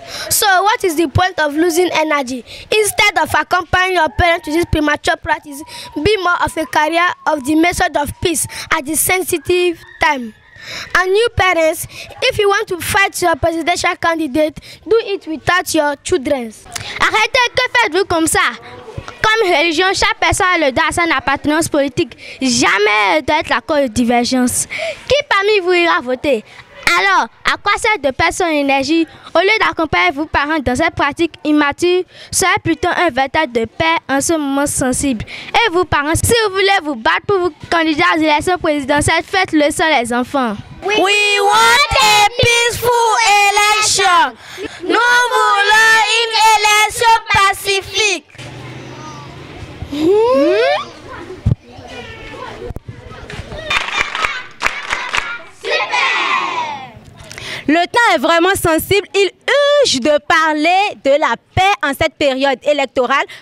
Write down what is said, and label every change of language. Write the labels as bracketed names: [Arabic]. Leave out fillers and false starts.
[English] So what is the point of losing energy? Instead of accompanying your parents to this premature practice, be more of a carrier of the message of peace at the sensitive time. And you parents, if you want to fight your presidential candidate, do it without your children. [French] Arrêtez, que faites-vous comme ça? Comme religion, chaque personne a le droit à son appartenance politique. Jamais doit être la cause de divergence. Qui parmi vous ira voter? Alors, à quoi sert de perdre son énergie au lieu d'accompagner vos parents dans cette pratique immature? Soyez plutôt un vecteur de paix en ce moment sensible. Et vous parents, si vous voulez vous battre pour vous candidater aux élections présidentielles, faites-le sans les enfants. [English] We want a peaceful election. [French] Nous voulons une élection pacifique. Le temps est vraiment sensible. Il urge de parler de la paix en cette période électorale.